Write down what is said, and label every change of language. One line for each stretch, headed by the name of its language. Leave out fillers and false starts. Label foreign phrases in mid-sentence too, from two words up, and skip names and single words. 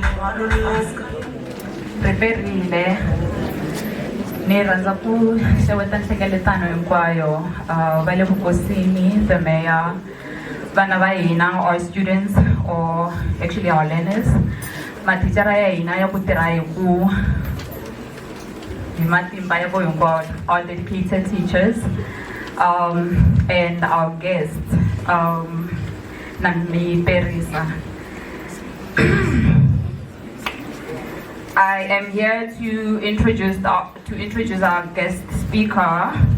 Tsonga: preferile ni rhandza ku xeweta nhlengeletano hinkwayo va le vukosini,
English: the mayor,
Tsonga: vana va hina,
English: our students, or actually our learners,
Tsonga: mathicara ya hina ya ku tirha hi matimba ya vo hinkwawo,
English: our dedicated teachers, and our guests, Nami Perisa. I am here to introduce our guest speaker.